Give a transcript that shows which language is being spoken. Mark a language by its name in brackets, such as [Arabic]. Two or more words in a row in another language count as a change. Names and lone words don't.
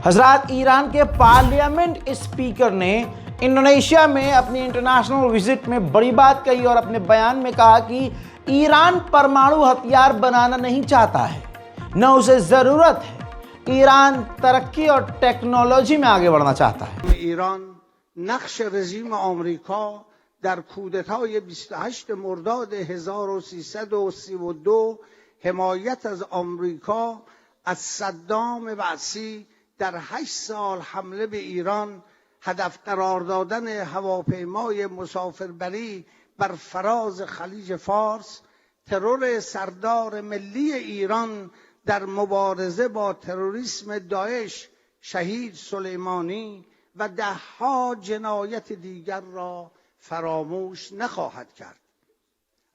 [Hindi] हजरात, ईरान के [English] parliament speaker [Hindi] ने इंडोनेशिया में अपनी [English] international visit [Hindi] में बड़ी बात कही और अपने बयान में कहा कि ईरान परमाणु हथियार बनाना नहीं चाहता है, न उसे ज़रूरत है। ईरान तरक्की और टेक्नोलॉजी में आगे बढ़ना चाहता है। [Persian] ایران نقش رژیم آمریکا در کودتای 28 مرداد 1332 حمایت از آمریکا از صدام بعثی در 8 سال حمله به ایران، هدف قرار دادن هواپیمای مسافربری بر فراز خلیج فارس، ترور سردار ملی ایران در مبارزه با تروریسم داعش شهید سلیمانی و ده‌ها جنایت دیگر را فراموش نخواهد کرد.